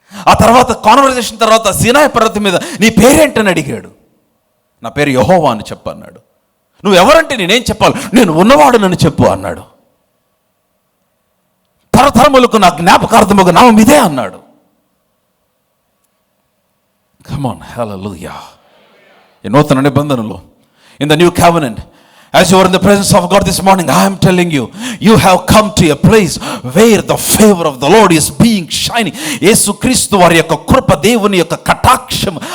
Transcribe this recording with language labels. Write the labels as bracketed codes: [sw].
[te] ఆ తర్వాత కాన్వర్జేషన్ తర్వాత సీనాయి పర్వతం మీద నీ పేరేంటని అడిగాడు. నా పేరు యెహోవా అని చెప్పు అన్నాడు. నువ్వు ఎవరంటే నేనేం చెప్పాలి, నేను ఉన్నవాడు నన్ను చెప్పు అన్నాడు. తరతరములకు నా జ్ఞాపకార్థముగా నామం ఇదే అన్నాడు. [en] Come on, hallelujah. [te] ఈ నూతన నిబంధనలో, [en] In the new covenant, as you are in the presence of God this morning, I am telling you, you have come to a place where the favor of the Lord is being shining. [te] యేసుక్రీస్తు వారి యొక్క కృప, దేవుని యొక్క కటాక్షం.